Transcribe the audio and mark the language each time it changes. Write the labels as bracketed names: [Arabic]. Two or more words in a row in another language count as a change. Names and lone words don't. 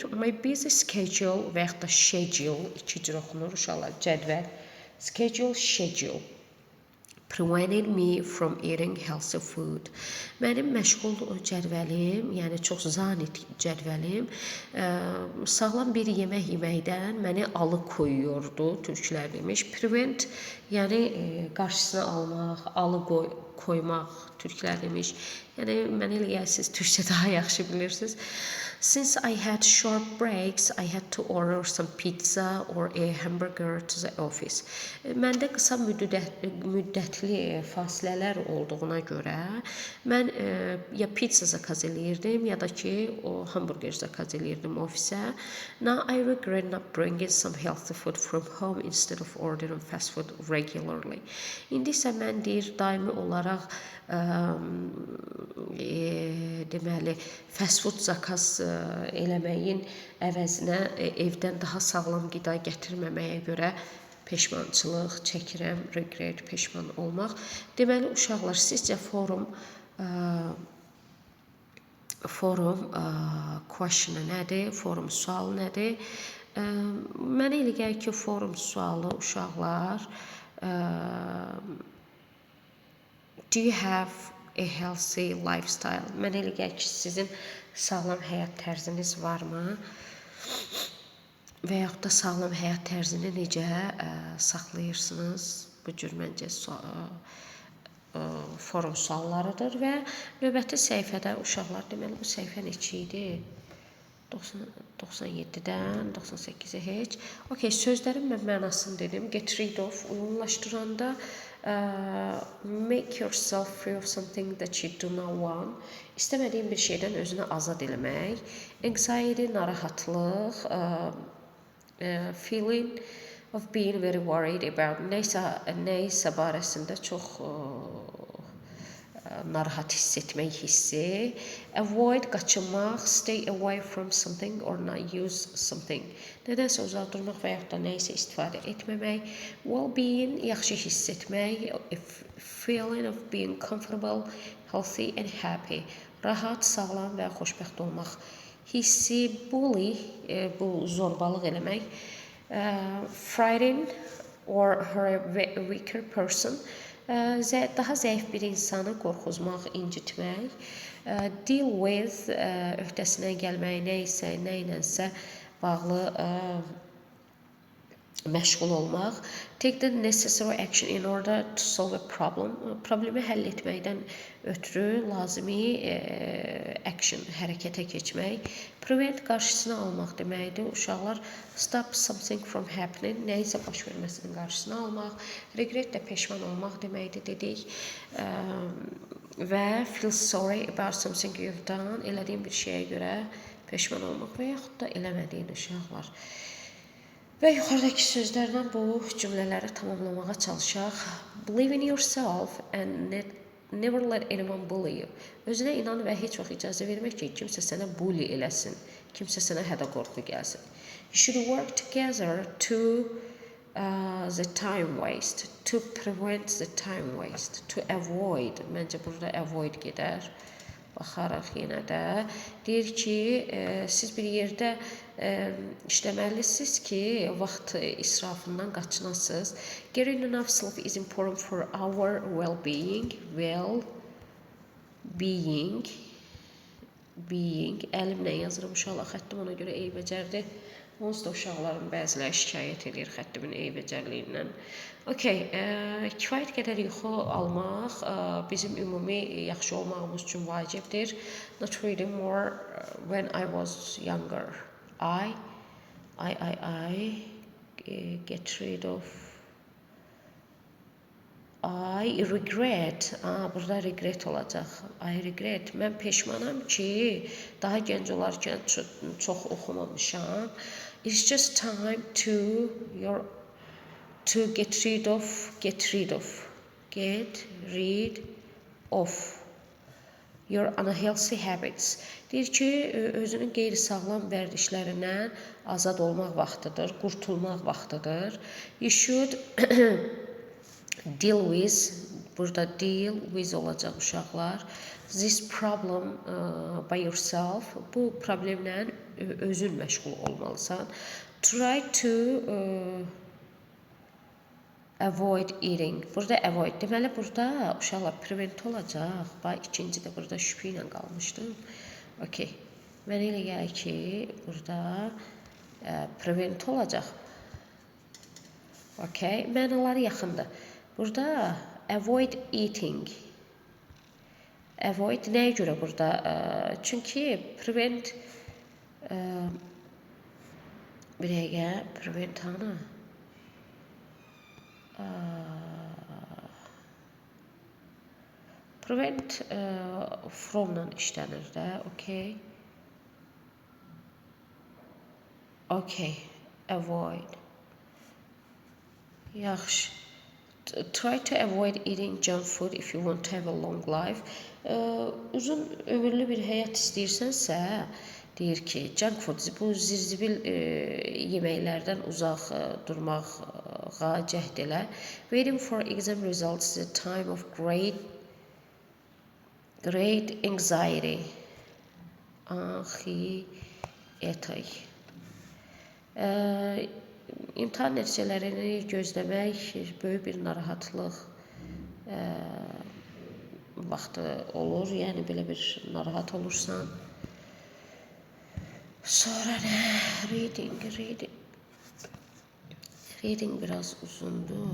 [English] My busy schedule [Azerbaijani] və yaxud da schedule, iki cür oxunur uşaqlar, cədvəl. [English] Schedule. Prevented me from eating healthy food. [Azerbaijani] Mənim məşğul cədvəlim, yəni çox zanit cədvəlim, sağlam bir yemək yeməkdən məni alıkoyuyordu, türklər demiş. Prevent, yəni qarşısını almaq, koymaq, türklər demiş. Yəni mənə elə gəlir siz türkçə daha yaxşı bilirsiniz. [English] Since I had short breaks, I had to order some pizza or a hamburger to the office. [Azerbaijani] Məndə qısa müddətli fasilələr olduğuna görə mən ya pizza zakaz eləyirdim, ya da ki o hamburger zakaz eləyirdim ofisə. [English] Now I regret not bringing some healthy food from home instead of ordering fast food regularly. [Azerbaijani] İndi isə mən deyir daimi olaraq deməli [English] fast food [Azerbaijani] zakaz eləməyin əvəzinə evdən daha sağlam qida gətirməməyə görə peşmançılıq çəkirəm, regret, peşman olmaq. Deməli uşaqlar, sizcə [English] forum question [Azerbaijani] nədir? Forum sualı nədir? Mənə elə gəlir ki, forum sualı uşaqlar [English] do you have a healthy lifestyle? [Azerbaijani] Mənə elə gəlir ki, sizin sağlam həyat tərziniz varmı? Və yaxud da sağlam həyat tərzini necə saxlayırsınız? Bu cür məncə forum suallarıdır və növbəti səhifədə uşaqlar, deməli bu səhifə neçə idi? 97-dən 98-ə heç. Okay, sözlərin mən mənasını dedim. [English] Get rid of, uyğunlaşdıranda make yourself free of something that you do not want. [Azerbaijani] İstəmədiyin bir şeydən özünü azad eləmək. Anxiety, narahatlıq, [English] feeling of being very worried about [Azerbaijani] neysə barəsində çox narahat hiss etmək hissi. Avoid, qaçınmaq, [English] stay away from something or not use something. [Azerbaijani] Nədənsə uzaq durmaq və yaxud da nəysə istifadə etməmək. [English] Well-being, [Azerbaijani] yaxşı hiss etmək. [English] Feeling of being comfortable, healthy and happy. [Azerbaijani] Rahat, sağlam və xoşbəxt olmaq hissi. Bully, bu zorbalıq eləmək. [English] Frighten or a weaker person. [Azerbaijani] Daha zəif bir insanı qorxuzmaq, incitmək. [English] Deal with, [Azerbaijani] öhdəsinə gəlmək, nəyinsə bağlı məşğul olmaq. [English] Take the necessary action in order to solve a problem. [Azerbaijani] Problemi həll etməkdən ötürü lazımi action, hərəkətə keçmək. Prevent, qarşısını almaq deməkdir. Uşaqlar, [English] stop something from happening, [Azerbaijani] nəyisə baş verməsinin qarşısını almaq. Regret də peşman olmaq deməkdir dedik. [English] Və feel sorry about something you've done, [Azerbaijani] elədiyin bir şeyə görə peşman olmaq və yaxud da eləmədiyin uşaqlar. Və yuxarıdakı sözlərdən bu cümlələri tamamlamağa çalışaq. [English] Believe in yourself and never let anyone bully you. [Azerbaijani] Özünə inan və heç vaxt icazə vermək ki, kimsə sənə bully eləsin, kimsə sənə hədə-qorxu gəlsin. [English] You should work together to the time waste, to prevent the time waste, to avoid. [Azerbaijani] Məncə burada avoid gedər. Baxaraq yenə də deyir ki, siz bir yerdə işləməlisiniz ki, vaxt israfından qaçınasınız. [English] Getting enough sleep is important for our well-being. Being. [Azerbaijani] Əlimlə yazıram uşaqlar, xəttim ona görə eybəcərdir. Onsuz da uşaqların bəziləri şikayət edir xəttimin eybəcərliyindən. Okay, kifayət qədər yuxu almaq bizim ümumi yaxşı olmağımız üçün vacibdir. [English] Not reading more when I was younger. I get rid of. I regret. [Azerbaijani] Burada regret olacaq. [English] I regret. [Azerbaijani] Mən peşmanam ki, daha gənc olarkən çox oxumamışam. [English] It's just time to get rid of your unhealthy habits. [Azerbaijani] Deyir ki, özünün qeyri-sağlam vərdişlərindən azad olmaq vaxtıdır, qurtulmaq vaxtıdır. [English] You should deal with, burada deal with [Azerbaijani] olacaq uşaqlar. [English] This problem by yourself, [Azerbaijani] bu problemlə özün məşğul olmalısan. [English] Try to avoid eating. [Azerbaijani] Burada avoid deməli, burada uşaqlar prevent olacaq. Bax, ikinci də burada şübhə ilə qalmışdım. Okay. Mənə elə gəlir ki, burada prevent olacaq. Okay. Mənaları yaxındır. Burada [English] avoid eating. [Azerbaijani] Avoid nəyə görə burada? Çünki prevent bir dəqiqə, prevent hanı? Prevent fromla işlənir də, okay. Okay, avoid. Yaxşı. [English] Try to avoid eating junk food if you want to have a long life. [Azerbaijani] Uzun ömürlü bir həyat istəyirsənsə, deyir ki, [English] junk food, [Azerbaijani] bu zirzibil yeməklərdən uzaq durmağa cəhd elə. [English] Waiting for exam results is a time of great anxiety. Anxiety. [Azerbaijani] İmtahan nəticələrini gözləmək böyük bir narahatlıq vaxtı olur, yəni belə bir narahat olursan. Sonra nə? Reading biraz uzundur.